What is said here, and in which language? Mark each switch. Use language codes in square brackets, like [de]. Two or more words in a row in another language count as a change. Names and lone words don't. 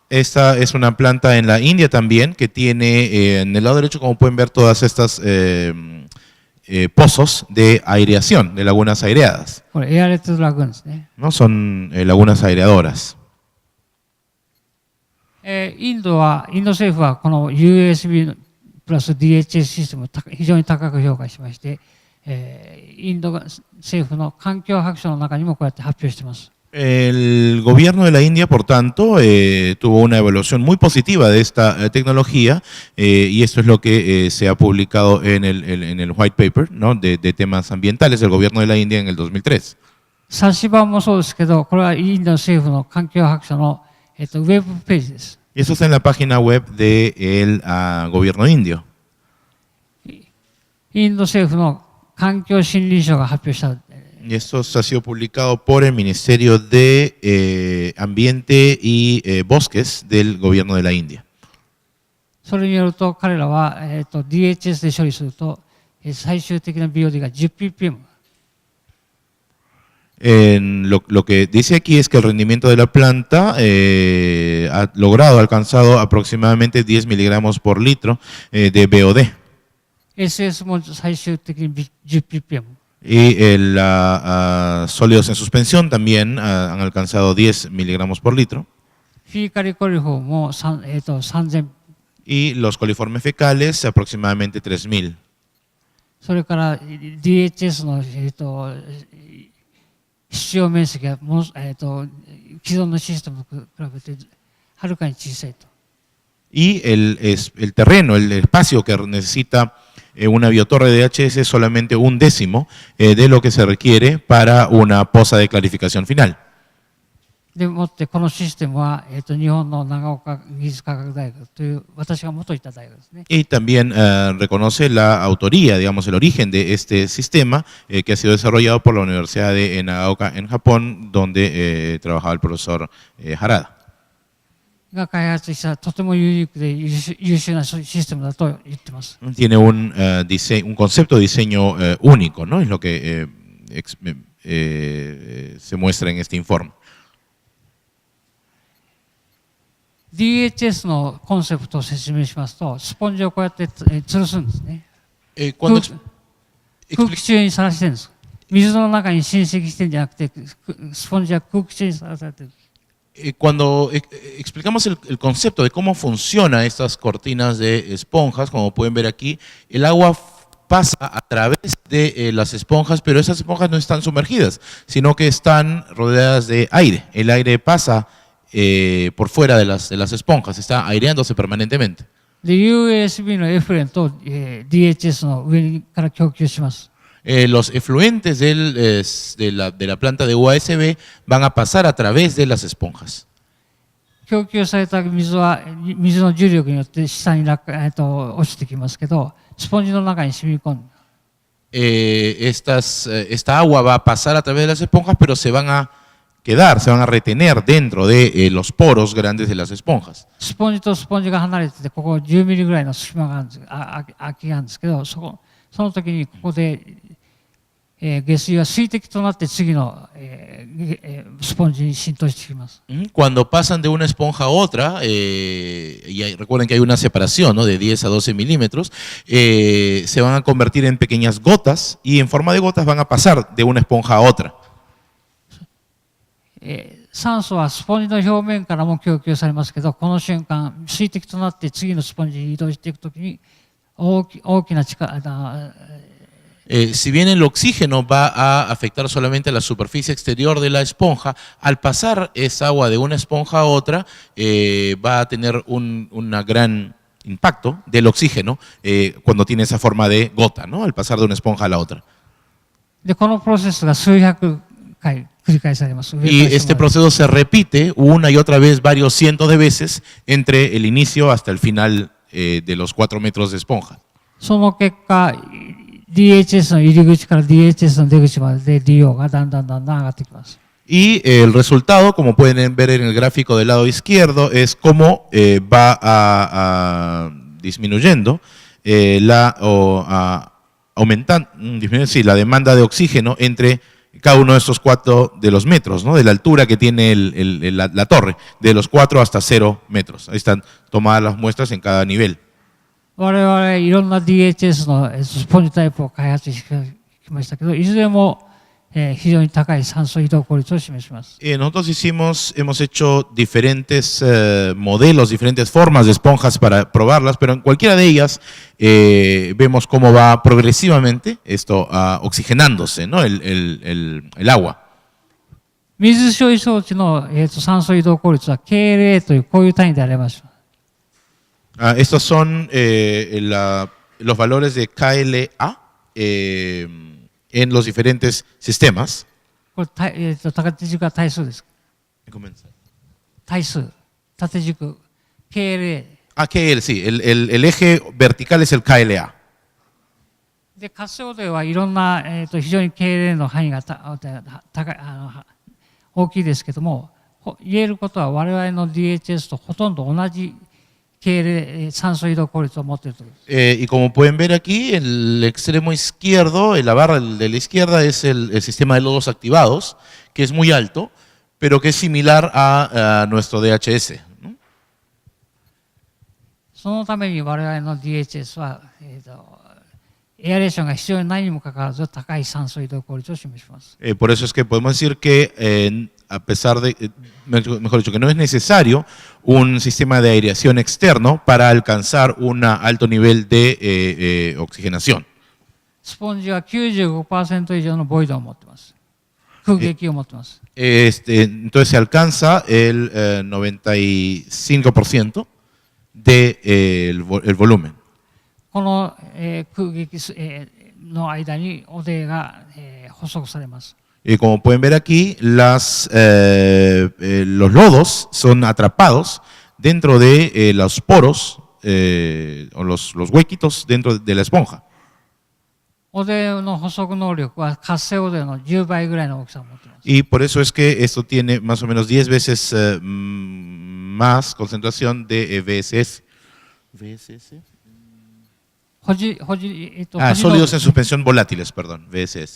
[es] Esta es una planta en la India también que tiene en el lado derecho, como pueden ver, todas estas pozos de aireación, de lagunas aireadas. [ja] これエアレッドラグーンですね。 [es] ¿No? Son lagunas aireadoras. [ja] インド政府はこの USB プラス DHS システムを非常に高く評価しまして、インド政府の環境白書の中にもこうやって発表しています。 [es] El gobierno de la India, por tanto, tuvo una evaluación muy positiva de esta tecnología y esto es lo que se ha publicado en el [en] white paper, [es] ¿no? de temas ambientales del gobierno de la India en el 2003. [ja] 冊子版もそうですけど、これはインド政府の環境白書の、ウェブページです。 [es] Y eso está en la página web del gobierno indio. [ja] インド政府の環境森林省が発表した。 [es] Y esto ha sido publicado por el Ministerio de Ambiente y Bosques del gobierno de la India. [ja] それによると彼らは、DHS で処理すると、最終的な BOD が 10ppm。 [es] Lo que dice aquí es que el rendimiento de la planta ha alcanzado aproximadamente 10 miligramos por litro de BOD. [ja] SS も最終的に 10ppm。 [es] Y sólidos en suspensión también han alcanzado 10 miligramos por litro. [en] fecal coliform [ja] も3000。 [es] Y los coliformes fecales aproximadamente 3000. [ja] それから DHS の、必要面積は既存のシステムと比べてはるかに小さいと。 [es] Y el terreno, el espacio que necesita una biotorre de DHS es solamente 1/10 de lo que se requiere para una poza de clarificación final. [ja] でもってこのシステムは、日本の長岡技術科学大学という私が元いた大学ですね。 [es] Y también reconoce la autoría, digamos, el origen de este sistema que ha sido desarrollado por la Universidad de Nagaoka en Japón, donde trabajaba el profesor Harada. [ja] が開発したとてもユニークで優秀なシステムだと言ってます。 [es] Tiene un concepto de diseño único, ¿no? Es lo que se muestra en este informe. [ja] DHS のコンセプトを説明しますと、スポンジをこうやって吊るすんですね。空気中にさらしてるんです。水の中に浸積してるんじゃなくて、スポンジは空気中にさらされてる。 [es] Cuando explicamos el concepto de cómo funcionan estas cortinas de esponjas, como pueden ver aquí, el agua pasa a través de las esponjas, pero esas esponjas no están sumergidas, sino que están rodeadas de aire. El aire pasa por fuera de las esponjas, está aireándose permanentemente. [ja] で、USB のエフレンと、DHS の上から供給します。 [es] Los efluentes de la planta de USB van a pasar a través de las esponjas. [ja] 供給された水は水の重力によって下に落ちてきますけど、スポンジの中に染み込む。 [es] Esta agua va a pasar a través de las esponjas, pero se van a quedar, se van a retener dentro de los poros grandes de las esponjas. [ja] スポンジとスポンジが離れてて、ここ10ミリぐらいの隙間があるんです、空きがあるんですけど、その時にここで、下水は水滴となって次の、スポンジに浸透してきます。 [es] Cuando pasan de una esponja a otra, recuerden que hay una separación, ¿no?, de 10 a 12 milímetros, se van a convertir en pequeñas gotas y en forma de gotas van a pasar de una esponja a otra. [ja] 酸素はスポンジの表面からも供給されますけど、この瞬間、水滴となって次のスポンジに移動していくときに大きな力、 [es] si bien el oxígeno va a afectar solamente la superficie exterior de la esponja, al pasar esa agua de una esponja a otra, va a tener un gran impacto del oxígeno cuando tiene esa forma de gota, ¿no?, al pasar de una esponja a la otra. [ja] でこのプロセスが数百回繰り返されます。 [es] Y este proceso se repite una y otra vez, varios cientos de veces, entre el inicio hasta el final de los 4 metros de esponja. [ja] その結果、DHS の入り口から DHS の出口まで DO がだんだん上がってきます。 [es] Y el resultado, como pueden ver en el gráfico del lado izquierdo, es cómo va a disminuyendo aumentando, la demanda de oxígeno entre cada uno de estos 4 de los metros, ¿no?, de la altura que tiene la torre, de los 4 hasta 0 metros. Ahí están tomadas las muestras en cada nivel. [ja] 我々いろんな DHS のスポンジタイプを開発してきましたけど、いずれも非常に高い酸素移動効率を示します。 [es] Nosotros hemos hecho diferentes modelos, diferentes formas de esponjas para probarlas, pero en cualquiera de ellas vemos cómo va progresivamente esto oxigenándose, ¿no?, el agua. [ja] 水処理装置の酸素移動効率は KLA というこういう単位であります。 [es] Estos son los valores de KLA en los diferentes sistemas. [ja] これ縦軸は対数です。対数、縦軸、KLA。 [es] KL, sí, el eje vertical es el KLA. [ja] で、活性ではいろんな、非常に KLA の範囲が高い大きいですけども、言えることは我々の DHS とほとんど同じ酸素移動効率を持っているということです。 [es] Y como pueden ver aquí, el extremo izquierdo, la barra de la izquierda es el sistema de lodos activados, que es muy alto, pero que es similar a nuestro DHS, ¿no? [ja] そのために我々の DHS は、エアレーションが必要にないにもかかわらず高い酸素移動効率を示します。 [es] Por eso es que podemos decir que a pesar de, mejor dicho, que no es necesario un sistema de aireación externo para alcanzar un alto nivel de oxigenación. [ja] スポンジは 95% 以上のボイドを持っています。空撃を持っています。 [es] Entonces se alcanza el 95% del volumen. [ja] この、空撃、の間に汚泥が、捕捉されます。 [es] Y como pueden ver aquí, los lodos son atrapados dentro de los poros o los huequitos dentro de la esponja. [ja] 汚泥の捕捉能力は活性汚泥の10倍ぐらいの大きさを持っています。 [es] Y por eso es que esto tiene más o menos 10 veces más concentración de VSS. ¿VSS? Sólidos en suspensión volátiles, perdón, VSS.